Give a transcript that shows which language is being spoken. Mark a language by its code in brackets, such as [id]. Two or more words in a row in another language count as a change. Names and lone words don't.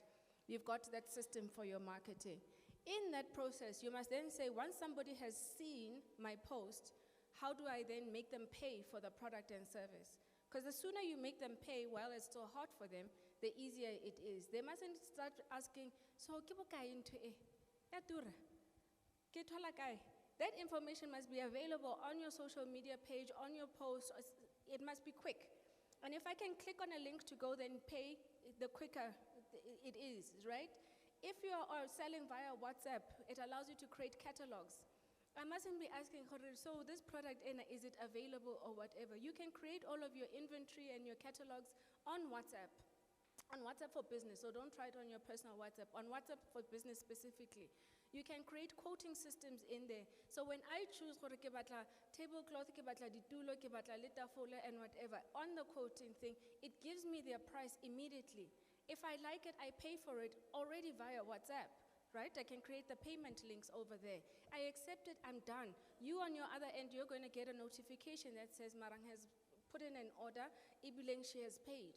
[en] You've got that system for your marketing. In that process, you must then say, once somebody has seen my post, how do I then make them pay for the product and service? Because the sooner you make them pay while it's still hot for them, the easier it is. They mustn't start asking, [st] so ke bokae into e? Ya tura? Ke thola kae? [en] That information must be available on your social media page, on your post. It must be quick. And if I can click on a link to go then pay, the quicker it is, right? If you are selling via WhatsApp, it allows you to create catalogs. I mustn't be asking, so this product, is it available or whatever? You can create all of your inventory and your catalogs on WhatsApp for business, so don't try it on your personal WhatsApp, on WhatsApp for business specifically. You can create quoting systems in there. So when I choose [st] ke batla tablecloth, ke batla ditulo, ke batla le tafole [en] and whatever, on the quoting thing, it gives me their price immediately. If I like it, I pay for it already via WhatsApp. Right? I can create the payment links over there. I accept it, I'm done. You on your other end, you're going to get a notification that says Marang has put in an order, Ibileng she has paid.